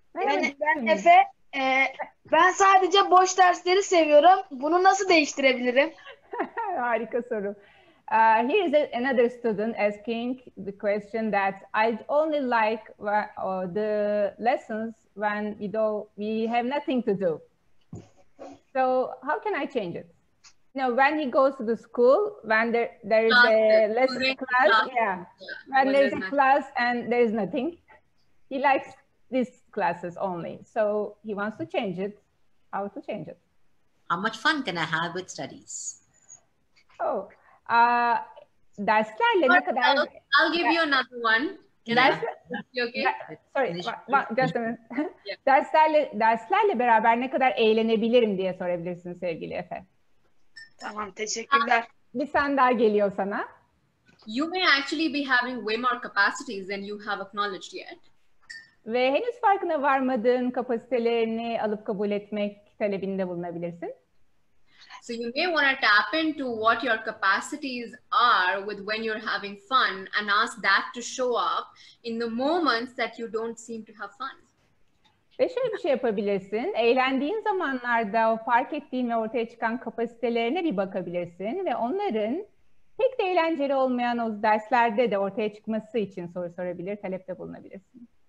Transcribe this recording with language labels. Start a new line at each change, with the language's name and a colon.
Turkish: yani ben Efe, ben sadece boş dersleri seviyorum. Bunu nasıl değiştirebilirim? Harika soru.
English: Here is another student asking the question that I only like the lessons when we have nothing to do. So how can I change it? When he goes to the school, when there is a lesson class, when there's a class and there is nothing, he likes these classes only. So he wants to change it. How to change it? How much fun can I have with studies?
Turkish: Derslerle ne kadar...
English: I'll give you another one. Okay? Sorry, just a minute.
Turkish: Derslerle beraber ne kadar eğlenebilirim diye sorabilirsin sevgili Efe. Tamam, teşekkürler. Bir sen daha geliyor sana.
English: You may actually be having way more capacities than you have acknowledged yet.
Turkish: Ve henüz farkına varmadığın kapasitelerini alıp kabul etmek talebinde bulunabilirsin.
English: So you may want to tap into what your capacities are with when you're having fun and ask that to show up in the moments that you don't seem to have fun.
Turkish: Ve şöyle bir şey yapabilirsin. Eğlendiğin zamanlarda o fark ettiğin ve ortaya çıkan kapasitelerine bir bakabilirsin ve onların pek de eğlenceli olmayan o derslerde de ortaya çıkması için soru sorabilir, talepte bulunabilirsin.